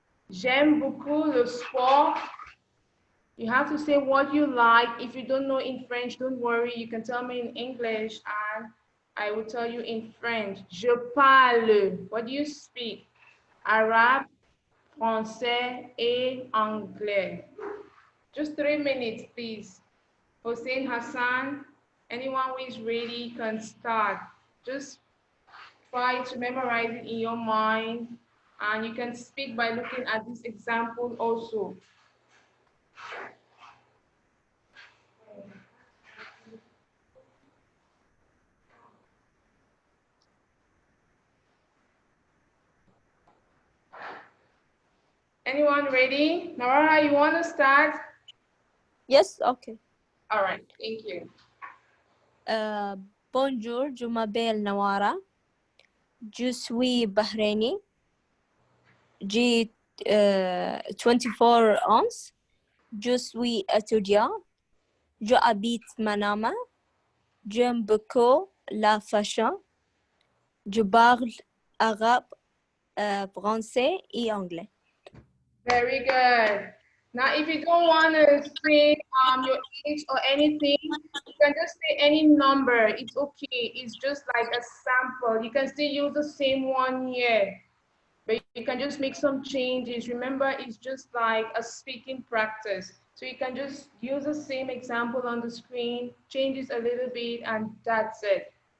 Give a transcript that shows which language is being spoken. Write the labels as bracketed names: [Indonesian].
[French] J'aime beaucoup le sport. [English] You have to say what you like. If you don't know in French, don't worry. You can tell me in English and I will tell you in French. [French] Je parle. [English] What do you speak? [French] Arabe, français, et anglais. [English] Just 3 minutes, please. Hossein, Hassan, anyone who is ready can start. Just try to memorize it in your mind and you can speak by looking at this example also. Anyone ready? Nara, you want to start? Yes, okay. All right, thank you. [French] Bonjour, je m'appelle Nawara. Je suis bahreïni. J'ai 24 ans. Je suis étudiant. Je habite Manama. J'aime beaucoup la fashion. Je parle arabe, français et anglais. [English] Very good. Now, if you don't want to say your age or anything, you can just say any number. It's okay. It's just like a sample. You can still use the same one here, but you can just make some changes. Remember, it's just like a speaking practice. So you can just use the same example on the screen, change it a little bit, and that's it.